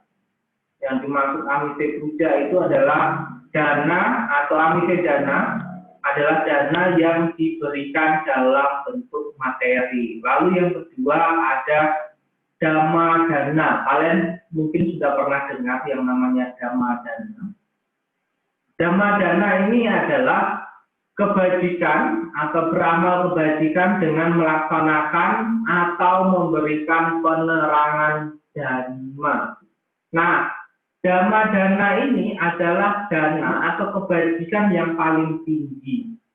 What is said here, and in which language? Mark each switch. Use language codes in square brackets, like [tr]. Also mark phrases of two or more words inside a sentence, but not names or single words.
[id] Yang dimaksud amise puja itu adalah dana atau amise dana adalah dana yang diberikan dalam bentuk materi. Lalu yang kedua ada dhamma dana. Kalian mungkin sudah pernah dengar yang namanya dhamma dana. Dhamma dana ini adalah kebajikan atau beramal kebajikan dengan melaksanakan atau memberikan penerangan dhamma. Nah, dhamma dana ini adalah dana atau kebajikan yang paling tinggi.